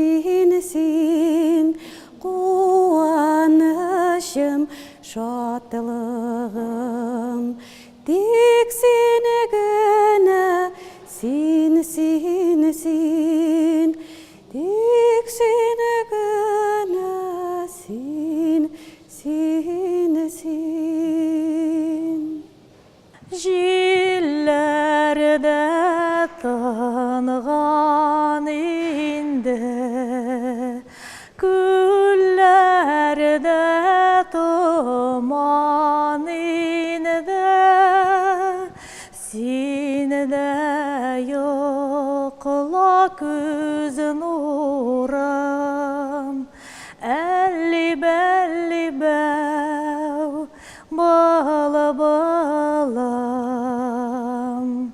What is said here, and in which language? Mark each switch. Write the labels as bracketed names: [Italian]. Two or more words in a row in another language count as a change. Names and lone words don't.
[Kazakh] Қуанышым, шаттығым, тек сен гінә, сен. Тек сен гінә, сен. [Tatar] Җилләрдә тынған инде, күлләрдә томан инде, син дә йокла күз нурым, әлли бәу балам.